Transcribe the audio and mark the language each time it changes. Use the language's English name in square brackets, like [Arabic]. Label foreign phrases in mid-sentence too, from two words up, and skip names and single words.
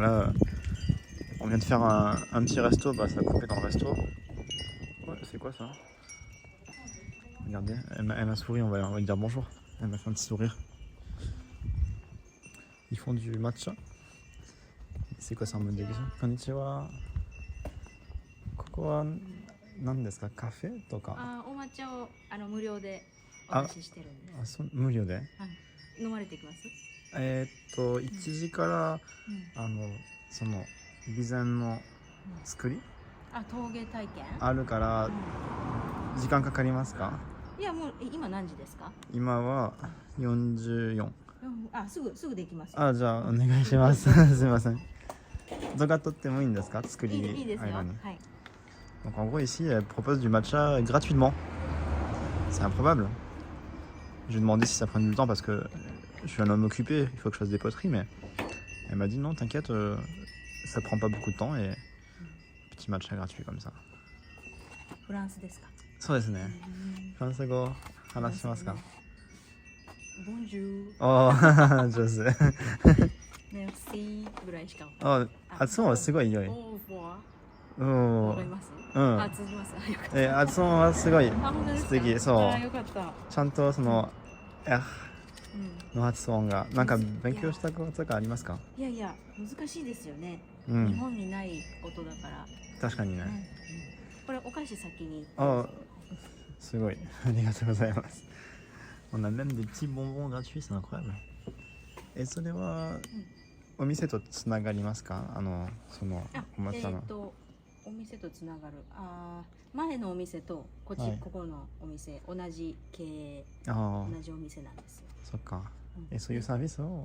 [French] Là on vient de faire un petit resto, bah ça a coupé dans le resto. Ouais, c'est quoi ça? Regardez, elle m'a souri, on va lui dire bonjour. Elle m'a fait un petit sourire. Ils font du matcha. C'est quoi ça en mode de question? [Japanese] こんにちは。ここは何ですか? Caféとか？お抹茶を無料でお出ししてるんです。無料で？はい。飲まれてきます？ 1時から、その備前の作り、陶芸体験あるから、時間かかりますか？いや、もう今何時ですか？今は44。すぐできます。じゃあお願いします。すいません。動画撮ってもいいんですか？作りいいですよ。はい。 [French] Donc en gros ici elle propose du matcha gratuitement. C'est improbable. Je lui ai demandé si ça prend du temps parce que je suis un homme occupé, il faut que je fasse des poteries, mais elle m'a dit non, t'inquiète, ça prend pas beaucoup de temps et petit matcha gratuit comme ça. [Japanese] フランスですか？そうですね。フランス語話しますか？ボンジュー。上手。メルシーぐらいしか。発音はすごい良い。わかります？通じます。よかった。発音はすごい素敵。そう。よかった。ちゃんとそのの発音がなんか勉強したこととかありますか？いや難しいですよね。日本にない音だから。確かにね。これお菓子先に。すごいありがとうございます。 [French] On a même des petits bonbons gratuits, c'est incroyable. [Japanese] それはお店とつながりますか？そのお抹茶の。お店とつながる。前のお店とここのお店同じ経営、同じお店なんですよ。そっか。そういうサービスを。